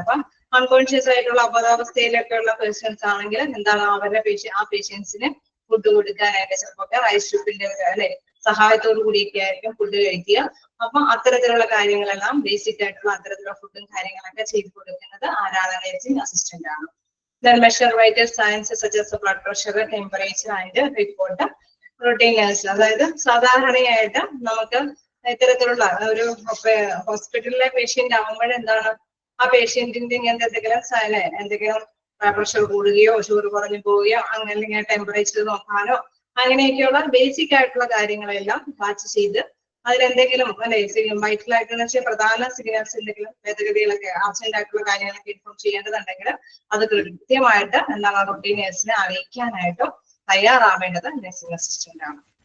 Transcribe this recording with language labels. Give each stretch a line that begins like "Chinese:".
Malayalam: അപ്പൊ അൺകോൺഷ്യസ് ആയിട്ടുള്ള അബോധാവസ്ഥയിലൊക്കെ ഉള്ള പേഷ്യൻസ് ആണെങ്കിൽ എന്താണ് അവരുടെ ആ പേഷ്യൻസിന് ഫുഡ് കൊടുക്കാനായിട്ട് ചിലപ്പോൾ റൈസ് ട്യൂബിന്റെ അല്ലെ സഹായത്തോടു കൂടിയൊക്കെ ആയിരിക്കും ഫുഡ് കഴിക്കുക. അപ്പൊ അത്തരത്തിലുള്ള കാര്യങ്ങളെല്ലാം ബേസിക് ആയിട്ടുള്ള അത്തരത്തിലുള്ള ഫുഡും കാര്യങ്ങളൊക്കെ ചെയ്തു കൊടുക്കുന്നത് ആരാണ്, നഴ്സിംഗ് അസിസ്റ്റന്റ് ആണ്.
English: Then measure vital signs such as blood pressure, temperature and report routines.
Malayalam: അതായത് സാധാരണയായിട്ട് നമുക്ക് ഇത്തരത്തിലുള്ള ഒരു ഹോസ്പിറ്റലിലെ പേഷ്യന്റ് ആകുമ്പോൾ എന്താണ് ആ പേഷ്യന്റിന്റെ ഇങ്ങനത്തെ എന്തെങ്കിലും പ്രഷർ കൂടുകയോ ഷുഗർ കുറഞ്ഞു പോവുകയോ അങ്ങനെ അല്ലെങ്കിൽ ടെമ്പറേച്ചർ നോക്കാനോ അങ്ങനെയൊക്കെയുള്ള ബേസിക് ആയിട്ടുള്ള കാര്യങ്ങളെല്ലാം വാച്ച് ചെയ്ത് അതിലെന്തെങ്കിലും അല്ലെ വൈറ്റലായിട്ടുള്ള പ്രധാന സിഗ്നൽസ് എന്തെങ്കിലും ഭേദഗതികളൊക്കെ ആബ്സെന്റ് ആയിട്ടുള്ള കാര്യങ്ങളൊക്കെ ഇൻഫോം ചെയ്യേണ്ടതുണ്ടെങ്കിൽ അത് കൃത്യമായിട്ട് എന്താണ് റൊട്ടീൻ നേഴ്സിനെ അറിയിക്കാനായിട്ട് തയ്യാറാവേണ്ടത് നഴ്സിംഗ് അസിസ്റ്റന്റ് ആണ്.